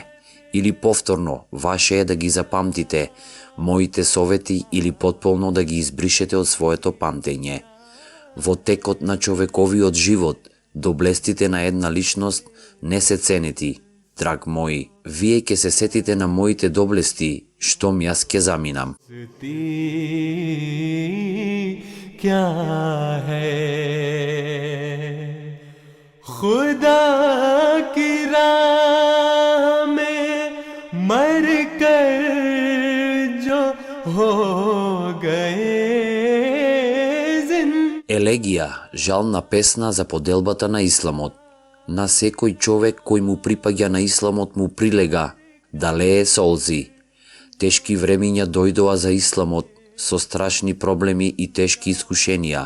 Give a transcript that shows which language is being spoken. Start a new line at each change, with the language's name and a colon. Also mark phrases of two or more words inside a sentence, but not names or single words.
Macedonian: Или повторно, ваше е да ги запамтите моите совети или потполно да ги избришете од своето памтење. Во текот на човековиот живот, доблестите на една личност не се ценети. Драг мои, вие ќе се сетите на моите доблести, штом јас ќе заминам.
Hindi: खुदा की राह में मर कर जो हो गए
Macedonian: Елегија, жална песна за поделбата на исламот. На секој човек кој му припаѓа на исламот му прилега да лее солзи. Тешки времиња дојдоа за исламот со страшни проблеми и тешки искушенија.